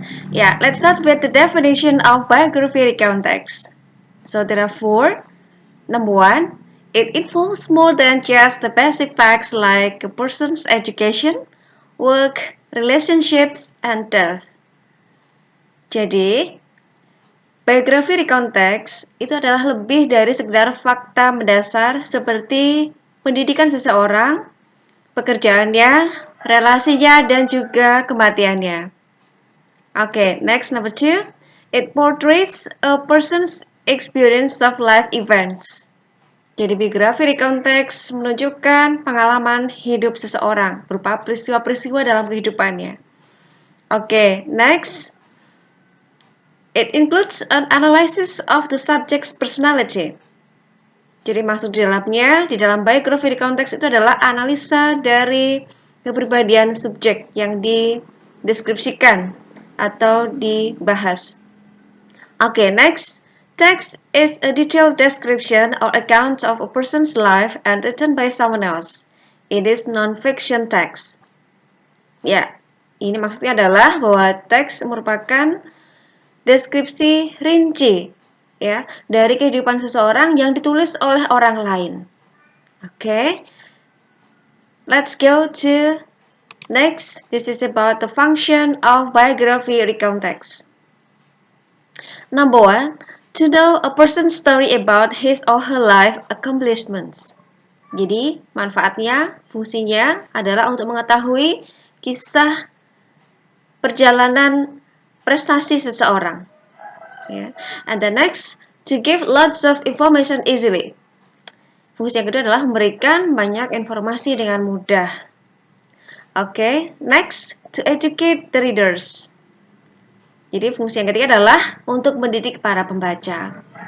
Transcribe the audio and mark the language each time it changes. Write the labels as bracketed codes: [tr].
[en] Let's start with the definition of biography recount text. So there are four. Number one, it involves more than just the basic facts like a person's education, work, relationships, and death. [id] Jadi, biografi recount text itu adalah lebih dari sekedar fakta mendasar seperti pendidikan seseorang, pekerjaannya, relasinya, dan juga kematiannya. [en] Next number two. It portrays a person's experience of life events. [id] Jadi biografi recount text menunjukkan pengalaman hidup seseorang berupa peristiwa-peristiwa dalam kehidupannya. [en] Next. It includes an analysis of the subject's personality. [id] Jadi maksud di dalam biography recount text itu adalah analisa dari kepribadian subjek yang dideskripsikan atau dibahas. [en] Next. Text is a detailed description or account of a person's life and written by someone else. It is non-fiction text. [id] Ini maksudnya adalah bahwa teks merupakan deskripsi rinci dari kehidupan seseorang yang ditulis oleh orang lain. [en] Let's go to next. This is about the function of biography recount text. Number one, to know a person's story about his or her life accomplishments. [id] Jadi, manfaatnya, fungsinya adalah untuk mengetahui kisah perjalanan prestasi seseorang. [en] And the next, to give lots of information easily. [id] Fungsi yang kedua adalah memberikan banyak informasi dengan mudah. [en] Next, to educate the readers. [id] Jadi fungsi yang ketiga adalah untuk mendidik para pembaca.